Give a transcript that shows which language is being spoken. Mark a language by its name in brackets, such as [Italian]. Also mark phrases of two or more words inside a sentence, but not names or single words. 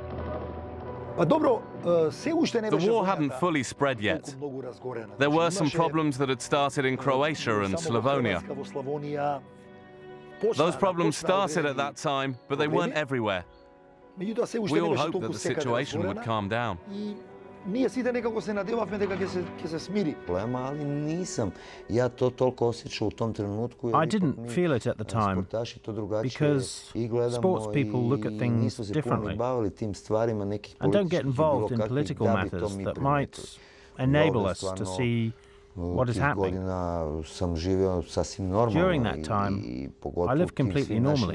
[English] The war hadn't fully spread yet. There were some problems that had started in Croatia and Slavonia. Those problems started at that time, but they weren't everywhere. We all hoped that the situation would calm down. [Macedonian] ние сите некако се надевавме дека ќе се смири. [Bosnian] Ali nisam ja to toliko osjećao u tom trenutku. [English] I didn't feel it at the time because sports people look at things differently and don't get involved in political matters that might enable us to see what is happening. During that time, I lived completely normally.